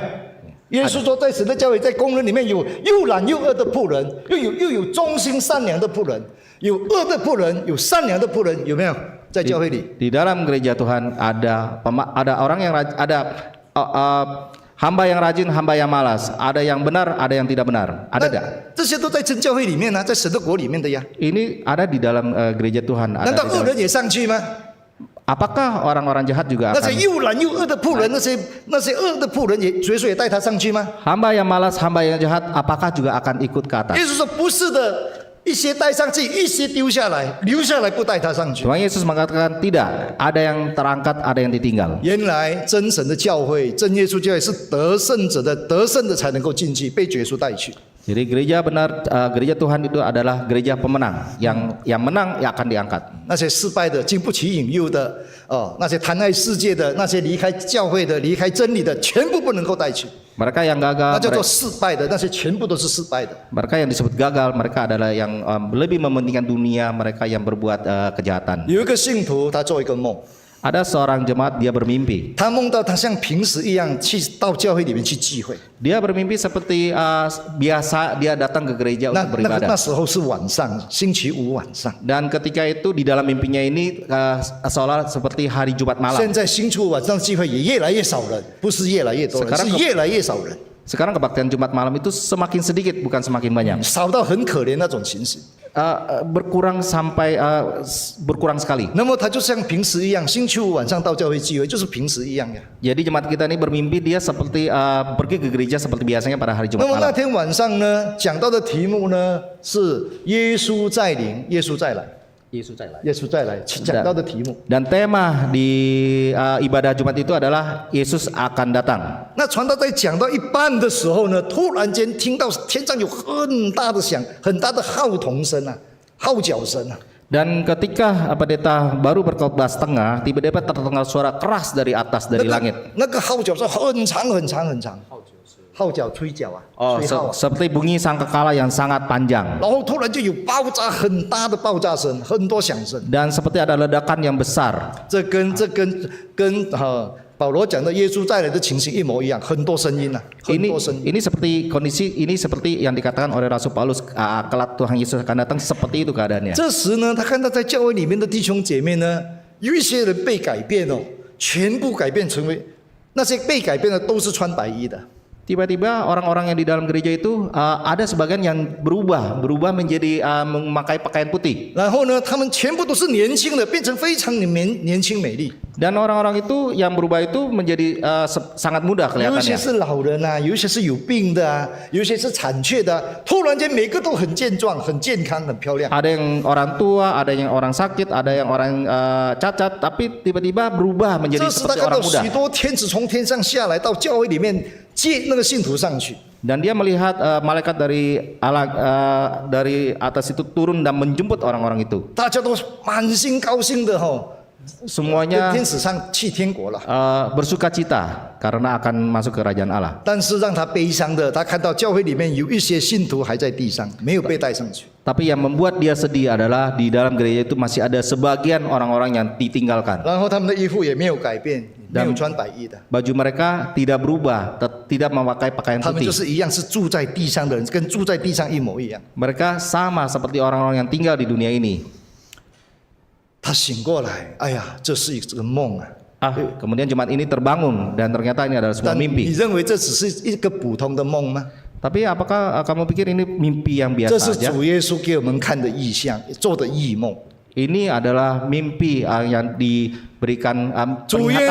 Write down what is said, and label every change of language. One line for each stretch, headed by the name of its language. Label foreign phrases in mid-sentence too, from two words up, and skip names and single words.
Chinese: 耶稣说，在神的教会，在工人里面有又懒又恶的仆人，又有忠心善良的仆人，有恶的仆人，有善良的仆人，有没有？在教会里，
Indonesian: Di dalam gereja Tuhan ada orang yang ada hamba yang rajin, hamba yang malas, ada yang benar, ada yang tidak benar. Ada tidak?
Chinese: 这些都在真教会里面呢、在神的国里面的呀。
Indonesian: Ini ada di dalam gereja Tuhan.
Chinese: 难
Indonesian: Ada
Chinese: 道
Indonesian: di
Chinese: 恶
Indonesian: dalam-
Chinese: 人也上去吗？
Indonesian: Apakah orang-orang jahat juga
Chinese: 那些
Indonesian: akan
Chinese: 又懒又恶的仆人，那些恶的仆人也，耶稣也带他上去吗？
Indonesian: hamba yang malas, hamba yang jahat, apakah juga akan ikut ke atas?
Chinese: 耶稣说不是的，一些带上去，一些丢下来，留下来不带他上去。
Indonesian: Tuhan Yesus mengatakan tidak, ada yang terangkat, ada yang ditinggal.
Chinese: 原来真神的教会，真耶稣教会是得胜者的，得胜的才能够进去，被耶稣带去。
Indonesian: Jadi gereja benar, gereja Tuhan itu adalah gereja pemenang, yang menang yang akan diangkat.
Chinese: 那些失败的、经不起引诱的，那些贪爱世界的，那些离开教会的、离开真理的，全部不能够带去。
Indonesian: Mereka yang
Chinese: 那
Indonesian: gagal,
Chinese: 叫做失败的，那些全部都是失败的。
Indonesian: mereka yang disebut gagal, mereka adalah yang lebih mementingkan dunia, mereka yang berbuat kejahatan.
Chinese: 有一个信徒，他做一个梦，
Indonesian: Ada seorang jemaat dia bermimpi.
Chinese: 他梦到他像平时一样去到教会里面去聚会。
Indonesian: Dia bermimpi seperti biasa dia datang ke gereja
Chinese: 那
Indonesian: untuk
Chinese: 那个
Indonesian: beribadah.
Chinese: 那时候是晚上，星期五晚上。
Indonesian: Dan ketika itu di dalam mimpinya ini seolah seperti hari Jumat
Chinese: 现
Indonesian: malam.
Chinese: 在星期五晚上聚会也越来越少人，不是越来越多人，
Indonesian: Sekarang
Chinese: 是越来越少人，
Indonesian: Sekarang kebaktian Jumat malam itu semakin sedikit bukan semakin banyak.
Chinese: 少到很可怜那种情形。
Indonesian: Berkurang sampai berkurang sekali.
Chinese: 那么他就像平时一样，星期五晚上到教会聚会，就是平时一样呀。
Indonesian: Jadi jemaat kita ini bermimpi dia seperti pergi ke gereja seperti biasanya pada hari
Chinese: 那
Indonesian: Jumat
Chinese: 么那
Indonesian: malam.
Chinese: 天晚上呢，讲到的题目呢是耶稣再临，耶稣再来，耶稣再来，讲到的题目。
Indonesian: Dan tema di ibadah Jumat itu adalah Yesus akan datang.
Chinese: 那传道在讲到一半的时候呢，突然间听到天上有很大的响，很大的号筒声啊，号角声啊。
Indonesian: Dan ketika pendeta baru berkhotbah setengah, tiba-tiba terdengar suara keras dari atas dari langit.
Chinese: 那个号角是很长很长很长，号角吹角啊， Oh, 吹号啊。
Indonesian: seperti bunyi sangkakala yang sangat panjang.
Chinese: 然后突然就有爆炸很大的爆炸声，很多响声。
Indonesian: Dan seperti ada ledakan yang besar.
Chinese: 这跟保罗讲的耶稣再来的情形一模一样，很多声音啊，很
Indonesian: Ini
Chinese: 多声音。
Indonesian: ini seperti kondisi ini seperti yang dikatakan oleh Rasul Paulus, kelak Tuhan Yesus akan datang seperti itu keadaannya.
Chinese: 这时呢，他看到在教会里面的弟兄姐妹呢，有一些人被改变哦，全部改变成为那些被改变的都是穿白衣的。
Indonesian: Tiba-tiba orang-orang yang di dalam gereja itu ada sebagian yang berubah menjadi memakai pakaian putih.
Chinese: 然后呢，他们全部都是年轻的，变成非常年轻美丽。
Indonesian: Dan orang-orang itu yang berubah itu menjadi sangat muda
Chinese: 有一些
Indonesian: kelihatannya.
Chinese: 是老人啊，有一些是有病的啊，有一些是残缺的啊、突然间每个都很健壮、很健康、很漂亮。
Indonesian: Ada yang orang tua, ada yang orang sakit, ada yang orang cacat, tapi tiba-tiba berubah menjadi
Chinese: 这时他
Indonesian: seperti
Chinese: 看到
Indonesian: orang muda.
Chinese: 许多天使从天上下来到教会里面接那个信徒上去。
Indonesian: Dan dia melihat malaikat dari Allah dari atas itu turun dan menjemput orang-orang itu.
Chinese: 大家都满心高兴的跟
Indonesian: Semuanya
Chinese: 天使上去天国了。
Indonesian: bersukacita karena akan masuk ke kerajaan Allah.
Chinese: 但是让他悲伤的，他看到教会里面有一些信徒还在地上，没有被带上去。
Indonesian: Tapi yang membuat dia sedih adalah di dalam gereja itu masih ada sebagian orang-orang yang ditinggalkan.
Chinese: 然后他们的衣服也没有改变，没有穿白衣的，
Indonesian: Baju mereka tidak berubah, tidak memakai pakaian
Chinese: 他们就
Indonesian: putih.
Chinese: 是一样是住在地上的人，跟住在地上一模一样。
Indonesian: Mereka sama seperti orang-orang yang tinggal di dunia ini.
Chinese: 他醒过来，哎呀，这是一个梦啊！
Indonesian: Kemudian jemaat ini terbangun dan ternyata ini adalah sebuah
Chinese: 但你
Indonesian: mimpi.
Chinese: 认为这只是一个普通的梦吗？
Indonesian: Tapi apakah kamu pikir ini mimpi yang
Chinese: 这
Indonesian: biasa
Chinese: 是
Indonesian: saja?
Chinese: 主耶稣给我们看的异象，做的异梦。
Indonesian: Ini adalah mimpi yang diberikan
Chinese: 主耶